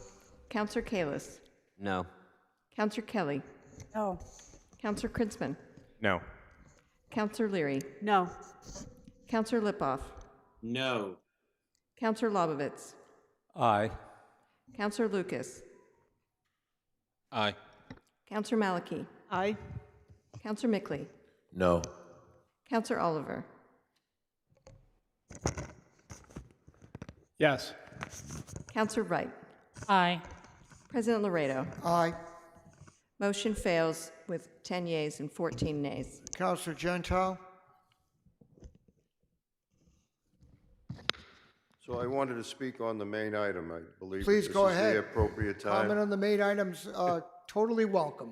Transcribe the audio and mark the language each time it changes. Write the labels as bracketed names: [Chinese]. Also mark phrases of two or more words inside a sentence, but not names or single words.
[English] Councilor Kalis. No. Councilor Kelly. No. Councilor Krinsman. No. Councilor Leary. No. Councilor Lipoff. No. Councilor Lobovitz. Aye. Councilor Lucas. Aye. Councilor Malachy. Aye. Councilor Mickley. No. Councilor Oliver. Yes. Councilor Wright. Aye. President Laredo. Aye. Motion fails with 10 yeas and 14 nays. Councilor Gentile. So I wanted to speak on the main item. I believe Please this go is ahead. the appropriate time. Comment on the main items, totally welcome.